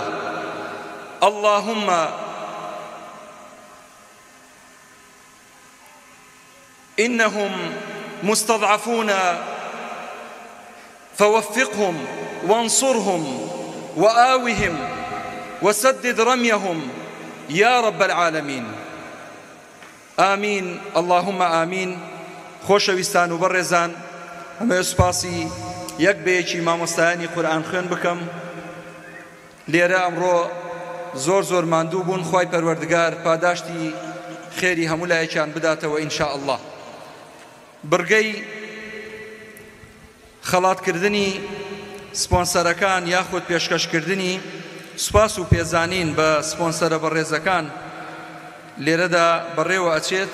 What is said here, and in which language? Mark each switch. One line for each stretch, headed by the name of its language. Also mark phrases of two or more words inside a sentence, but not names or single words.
Arabic: اللهم إنهم مستضعفون فوفقهم وانصرهم وآوهم وسدد رميهم يا رب العالمين. آمين اللهم آمين.
Central Kurdish: خۆشەویستان و بەڕێزان، ئەمە سوپاسی یەک بەیەکی مامۆستایانی قورئان خوێن بکەم. لێرە ئەمڕۆ زۆر ماندوو بوون. خوای پەروەردگار پاداشتی خێری هەموو لایەکیان بداتەوە
Arabic: ئینشاء الله.
Central Kurdish: بڕگەی خەڵاتکردنی سپۆنسەرەکان یاخود پێشکەشکردنی سوپاس و پێزانین بە سپۆنسەرە بەڕێزەکان لێرەدا بەڕێوە ئەچێت.